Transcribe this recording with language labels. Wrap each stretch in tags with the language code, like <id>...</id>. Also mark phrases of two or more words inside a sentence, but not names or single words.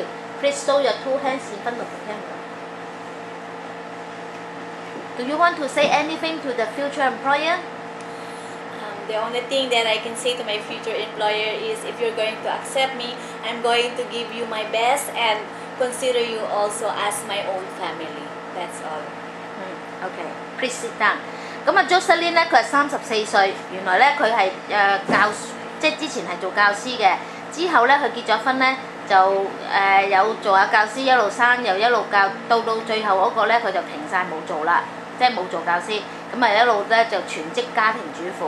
<en>Please show your 2 hands in front of the camera. Do you want to say anything to the future employer? The only thing that I can say to my future employer is, if you're going to accept me, I'm going to give you my best and consider you also as my own family. That's all. Okay. Please sit down.</en> <yue>咁啊 Jocelyn 咧，佢係34歲，原來咧佢係即係之前係做教師嘅，之後咧佢結咗婚咧， 就有做下教師，一路生又一路教，到最後嗰個咧佢就停晒冇做啦，即係冇做教師，咁啊一路咧就全職家庭主婦。</yue>